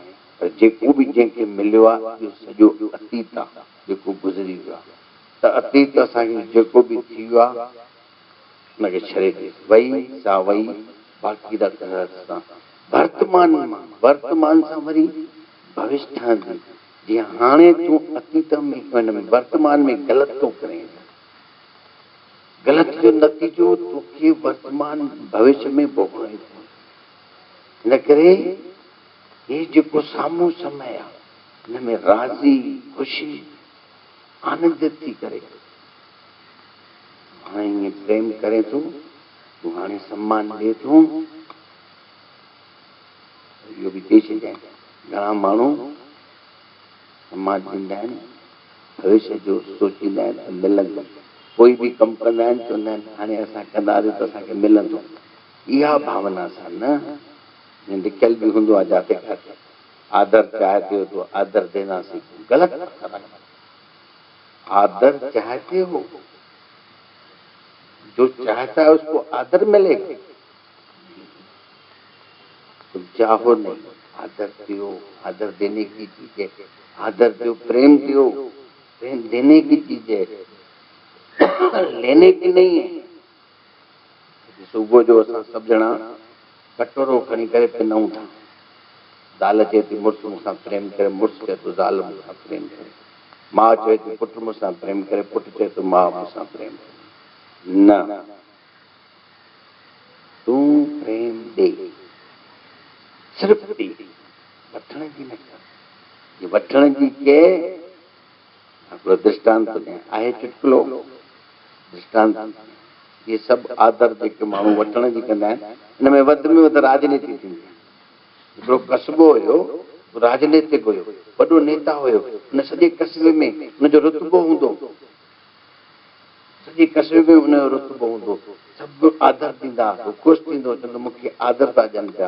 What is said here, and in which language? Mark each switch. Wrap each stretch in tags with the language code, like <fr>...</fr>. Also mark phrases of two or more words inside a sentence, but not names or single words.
<sd>पर जेको बि जंहिंखे मिलियो आहे इहो सॼो अतीत आहे, जेको गुज़री वियो आहे। त अतीत असांखे जेको बि थी वियो आहे हुनखे छॾे ॾे, वई सा वई, बाक़ी सां वर्तमान मां वर्तमान सां वरी भविष्य ठहंदी। जीअं हाणे तूं अतीत में वर्तमान में ग़लति थो करे, ग़लति जो नतीजो तोखे वर्तमान भविष्य में भोगणो थो। हिन करे हे जेको साम्हूं समय आहे हिन में राज़ी ख़ुशी आनंदित थी करे हाणे ईअं प्रेम करे तूं हाणे सम्मान ॾे तूं, इहो बि चई छॾिजांइ। घणा माण्हू सम्मान ॾींदा आहिनि, भविष्य जो सोचींदा आहिनि त मिलंदो, कोई बि कमु कंदा आहिनि चवंदा आहिनि हाणे असां कंदासीं त असांखे मिलंदो। इहा भावना सां न, लिखियल बि हूंदो आहे जाते काथे</sd> <hi>आदर चाहते हो तो आदर देना सीखो, गलत। आदर चाहते हो, जो चाहता है उसको आदर मिलेगा। तुम चाहो नहीं, आदर दो, आदर देने की चीज है। आदर दो, प्रेम दो, प्रेम देने की चीज है, लेने की नहीं है।</hi> <sd>सुबह जो असां सभु ॼणा कटोरो खणी करे पिनऊं था। ज़ाल चए थी मुड़ुसु मूंसां प्रेम करे, मुड़ुसु चए थो ज़ाल मूंसां प्रेम करे, माउ चए थी पुटु मूंसां प्रेम करे, पुटु चए थो माउ मूंसां प्रेम करे। न, तूं प्रेम ॾे, सिर्फ़ु ॾे, वठण जी न कर। ये वठण जी के हिकिड़ो दृष्टांत आहे, चुटकुलो दृष्टांत। ये सभु आदर जेके माण्हू वठण जी कंदा आहिनि, हिन में वधि में वधि राजनीति थींदी आहे। हिकिड़ो कस्बो हुयो, राजनीतिक हुयो, वॾो नेता हुयो। हुन सॼे कस्बे में हुनजो रुतबो हूंदो, सॼे कस्बे में हुनजो रुतबो हूंदो, सभु आदर ॾींदा, हू ख़ुशि थींदो, चवंदो मूंखे आदर था ॾियनि पिया।</sd>